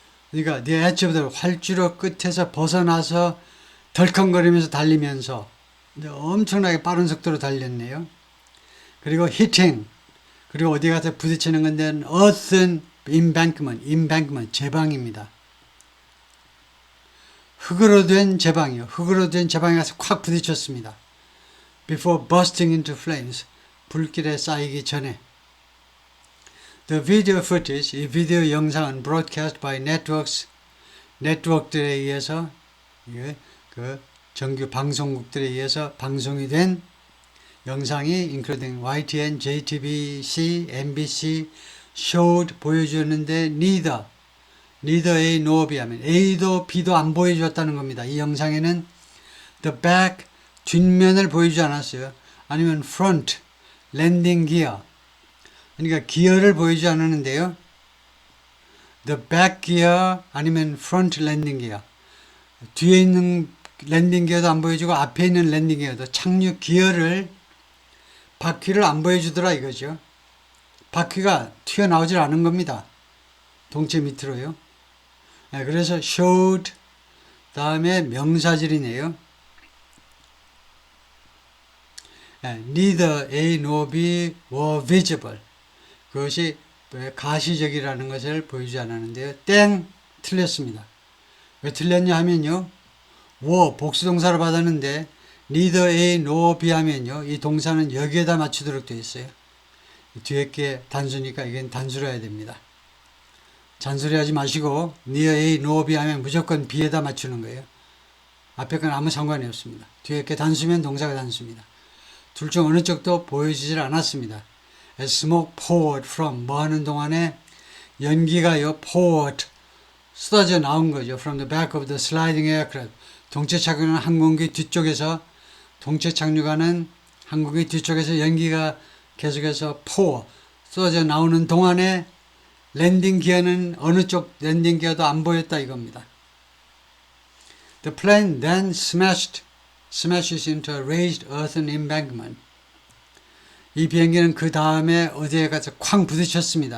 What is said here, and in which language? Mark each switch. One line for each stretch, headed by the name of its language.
Korean: 그러니까
English: the edge of the,
Korean: 활주로 끝에서 벗어나서 덜컹거리면서 달리면서 엄청나게 빠른 속도로 달렸네요. 그리고 hitting, 그리고 어디 가서 부딪히는 건데
English: earthen embankment,
Korean: 제방입니다. 흙으로 된 제방이요. 흙으로 된 제방에 가서 콱 부딪혔습니다.
English: Before bursting into flames,
Korean: 불길에 쌓이기 전에.
English: The video footage,
Korean: 이 비디오 영상은
English: broadcast by networks,
Korean: 네트워크들에 의해서 그 정규 방송국들에 의해서 방송이 된 영상이
English: including YTN, JTBC, MBC showed
Korean: 보여주었는데
English: neither A nor B
Korean: 하면 A도 B도 안 보여주었다는 겁니다. 이 영상에는
English: the back
Korean: 뒷면을 보여주지 않았어요. 아니면
English: front landing gear
Korean: 그러니까 기어를 보여주지 않았는데요.
English: the back gear
Korean: 아니면
English: front landing gear
Korean: 뒤에 있는 랜딩 기어도 안 보여주고 앞에 있는 랜딩 기어도 착륙 기어를 바퀴를 안 보여주더라 이거죠. 바퀴가 튀어나오질 않은 겁니다. 동체 밑으로요. 네, 그래서 showed 다음에 명사절이네요.
English: 네, neither A nor B were visible.
Korean: 그것이 가시적이라는 것을 보여주지 않았는데요. 땡! 틀렸습니다. 왜 틀렸냐 하면요. were 복수동사로 받았는데
English: neither A nor B
Korean: 하면요. 이 동사는 여기에다 맞추도록 되어 있어요. 뒤에 게 단수니까 이건 단수로 해야 됩니다. 잔소리 하지 마시고
English: neither A nor B
Korean: 하면 무조건 B에다 맞추는 거예요. 앞에 건 아무 상관이 없습니다. 뒤에 게 단수면 동사가 단수입니다. 둘 중 어느 쪽도 보여지질 않았습니다.
English: As smoke poured from
Korean: 뭐 하는 동안에 연기가요 poured 쏟아져 나온 거죠.
English: From the back of the sliding aircraft
Korean: 동체 착륙하는 항공기 뒤쪽에서 동체 착륙하는 항공기 뒤쪽에서 연기가 계속해서 pour 쏟아져 나오는 동안에 랜딩 기어는 어느 쪽 랜딩 기어도 안 보였다 이겁니다.
English: The plane then smashes into a raised earthen embankment.
Korean: 이 비행기는 그 다음에 어디에 가서 쾅 부딪혔습니다.